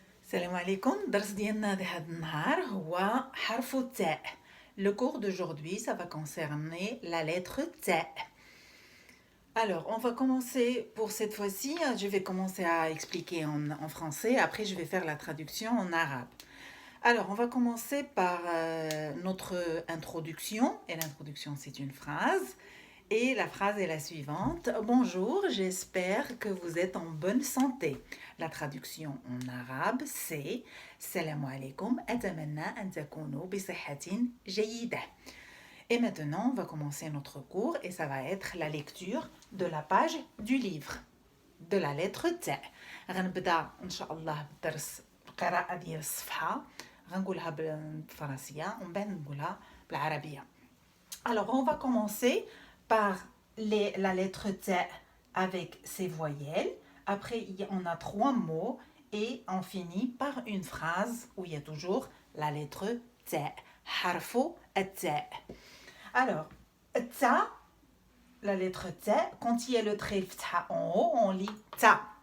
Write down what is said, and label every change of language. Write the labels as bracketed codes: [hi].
[ar] Salam alaikum, درس ديالنا لهذا النهار هو حرف التاء. [fr] Le cours d'aujourd'hui, ça va concerner la lettre ta. Alors, on va commencer pour cette fois-ci. Je vais commencer à expliquer en français, après je vais faire la traduction en arabe. Alors, on va commencer par notre introduction. Et l'introduction, c'est une phrase. Et la phrase est la suivante. Bonjour, j'espère que vous êtes en bonne santé. La traduction en arabe, c'est [ar] Salam alaikum, atamanna an takunu bi sihhatin jayyida. [fr] Et maintenant, on va commencer notre cours et ça va être la lecture de la page du livre, de la lettre T. [ar] غنبدا ان شاء الله بالدرس القراءة ديال الصفحة غنقولها بالفرنسية ومن بعد نقولها بالعربية. [fr] Alors, on va commencer par la lettre T avec ses voyelles. Après, on a 3 mots et on finit par une phrase où il y a toujours la lettre T. Harfo T. Alors, T, la lettre T, quand il y a le trait فتحة en haut, on lit Ta.